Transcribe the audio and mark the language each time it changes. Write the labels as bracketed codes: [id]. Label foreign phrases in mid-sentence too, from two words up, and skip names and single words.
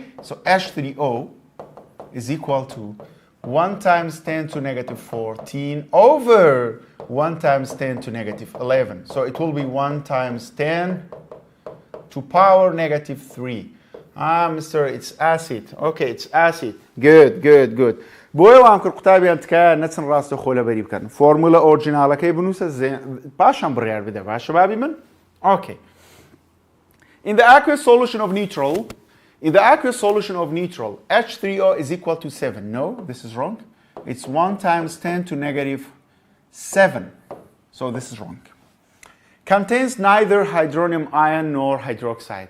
[en] So H3O is equal to 1 times 10 to negative 14 over 1 times 10 to negative 11. So it will be 1 times 10 to power negative 3. Mister, it's acid. Okay, it's acid. Good, good, good. [ckb] بۆیەوە کرد قوتابیان تکایە نەچن ڕاستەوخۆ لەبەری بکەن. فۆرمولە ئۆریجیناڵەکەی بنووسە پاشان بڕیار بدە. باشە بابی من؟ Okay. [en] In the aqueous solution of neutral, H3O is equal to 7. No, this is wrong. It's 1 times 10 to negative 7. So this is wrong. Contains neither hydronium ion nor hydroxide.